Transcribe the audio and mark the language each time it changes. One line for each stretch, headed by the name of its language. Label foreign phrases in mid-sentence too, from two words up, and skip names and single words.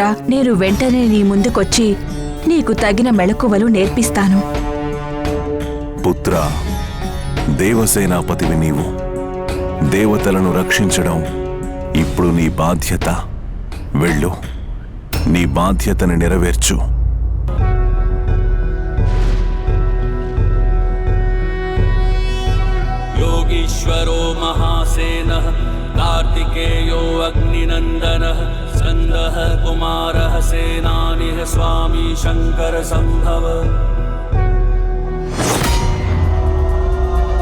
Telugu: నేను వెంటనే నీ ముందుకొచ్చి నీకు తగిన మెళకువలు నేర్పిస్తాను. పుత్ర, దేవసేనాపతివి నీవు. దేవతలను రక్షించడం ఇప్పుడు నీ బాధ్యత. వెళ్ళు, నీ బాధ్యతను నెరవేర్చు.
Sanskrit: योगीश्वरो महासेनः कार्तिकेयो अग्निनन्दनः स्कन्दः कुमारः सेनानिः स्वामी शङ्कर सम्भव।